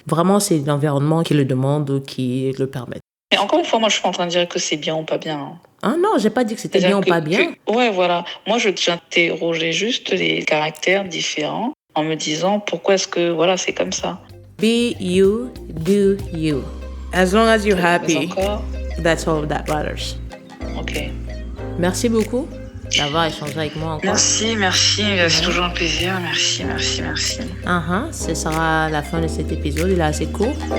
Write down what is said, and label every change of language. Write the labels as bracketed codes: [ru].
[fr] Vraiment, c'est l'environnement qui le demande ou qui le permet. Mais encore une fois, moi, je suis pas en train de dire que c'est bien ou pas bien. Hein. Ah non, j'ai pas dit que c'était bien ou pas bien. Ouais, voilà. Moi, j'interrogeais juste les caractères différents en me disant pourquoi est-ce que voilà, c'est comme ça. [en] Be you, do you. As long as you're happy, that's all that matters. Ok. [fr] Merci beaucoup d'avoir échangé avec moi encore. Merci. C'est toujours un plaisir. Merci. Ce sera la fin de cet épisode. Il est assez court.